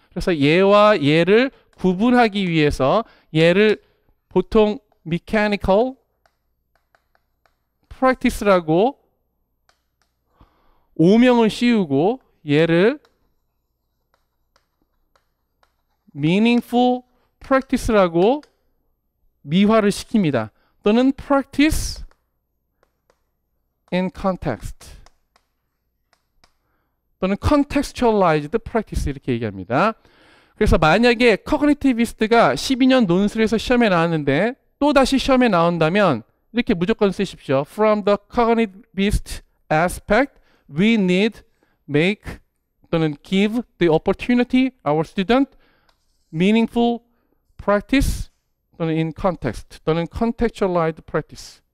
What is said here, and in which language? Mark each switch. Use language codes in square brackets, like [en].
[ko] 그래서 얘와 얘를 구분하기 위해서 얘를 보통 mechanical practice라고 오명을 씌우고 얘를 meaningful practice라고 미화를 시킵니다. 또는 practice in context 또는 contextualized practice 이렇게 얘기합니다. 그래서 만약에 cognitivis트가 12년 논술에서 시험에 나왔는데 또다시 시험에 나온다면 이렇게 무조건 쓰십시오. [en] From the cognitivist aspect, we need make 또는 give the opportunity our student meaningful practice 또는 in context 또는 contextualized practice.